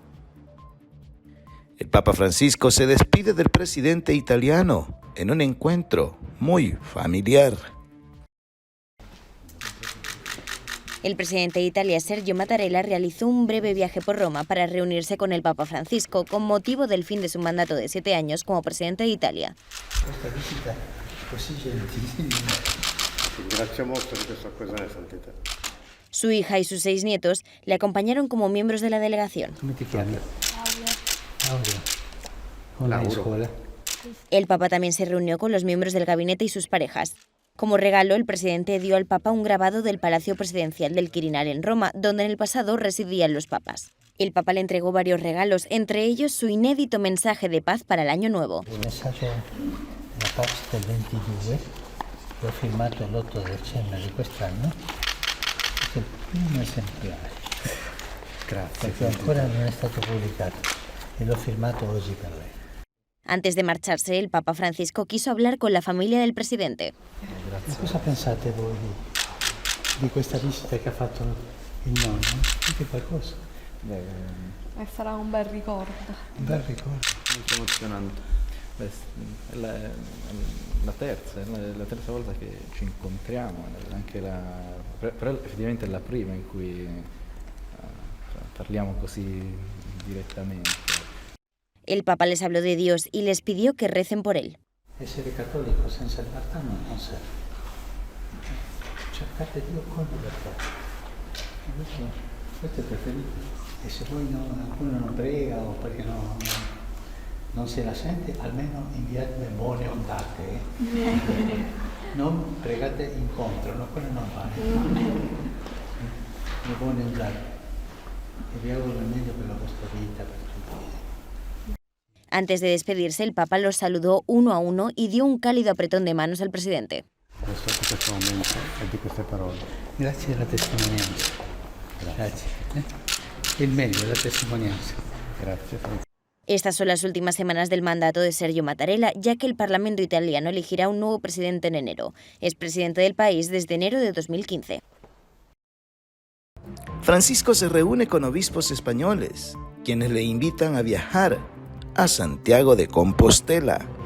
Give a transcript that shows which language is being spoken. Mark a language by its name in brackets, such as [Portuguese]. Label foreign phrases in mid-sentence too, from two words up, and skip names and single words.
[Spanish] El Papa Francisco se despide del presidente italiano en un encuentro muy familiar. El presidente de Italia, Sergio Mattarella, realizó un breve viaje por Roma para reunirse con el Papa Francisco con motivo del fin de su mandato de 7 años como presidente de Italia. [Italian] Questa visita così gentilissima. Grazie molto di questa occasione, Santità. [Spanish] Su hija y sus 6 nietos le acompañaron como miembros de la delegación. [Italian] Come ti chiami? Laura. Come vai in scuola? [Spanish] El Papa también se reunió con los miembros del gabinete y sus parejas. Como regalo, el presidente dio al Papa un grabado del Palacio Presidencial del Quirinal en Roma, donde en el pasado residían los papas. El Papa le entregó varios regalos, entre ellos su inédito mensaje de paz para el Año Nuevo. [Italian] Il messaggio della pace del 22 l'ho firmato l'8 dicembre di quest'anno. È il primo esemplare. Grazie. Perché ancora non è stato pubblicato e l'ho firmato oggi per lei. [Spanish] Antes de marcharse, el Papa Francisco quiso hablar con la familia del presidente. [Italian] Grazie. Cosa pensate voi di questa visita che ha fatto il nonno? Dite qualcosa? Sarà un bel ricordo. Un bel ricordo. Molto emozionante. Beh, è la terza volta che ci incontriamo, anche però effettivamente è la prima in cui parliamo così direttamente. [Spanish] El Papa les habló de Dios y les pidió que recen por él. [Italian] Essere cattolico senza libertà non serve. Cercate Dio con libertà. Questo è preferito. E se poi qualcuno non prega o perché non se la sente, almeno inviate buone ondate. Non pregate incontro, no, quello non vale. Le buone ondate. E vi auguro il meglio per la vostra vita, per tutti. [Spanish] Antes de despedirse, el Papa los saludó uno a uno y dio un cálido apretón de manos al presidente. [Italian] Questo momento e di queste parole. Grazie della testimonianza. Grazie. Il meglio, la testimonianza. Grazie. [Spanish] Estas son las últimas semanas del mandato de Sergio Mattarella, ya que el Parlamento italiano elegirá un nuevo presidente en enero. Es presidente del país desde enero de 2015. Francisco se reúne con obispos españoles, quienes le invitan a viajar a Santiago de Compostela.